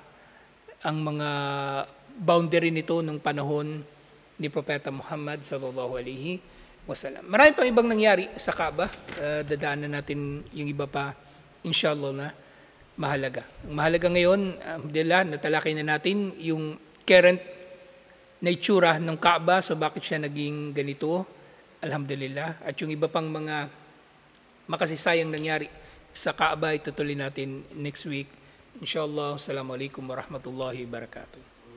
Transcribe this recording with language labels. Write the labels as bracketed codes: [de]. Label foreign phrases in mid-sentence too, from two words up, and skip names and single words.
[tl] Ang mga boundary nito nung panahon ni Propeta Muhammad [ar] صلى الله عليه وسلم. [tl] Marami pang ibang nangyari sa Kaaba. Dadaanan natin yung iba pa, inshallah, na mahalaga. Ang mahalaga ngayon, alhamdulillah, natalakay na natin yung current na itsura ng Kaaba, so bakit siya naging ganito, alhamdulillah. At yung iba pang mga makasisayang nangyari sa Kaaba, itutuloy natin next week. [ar] إن شاء الله، السلام عليكم ورحمة الله وبركاته.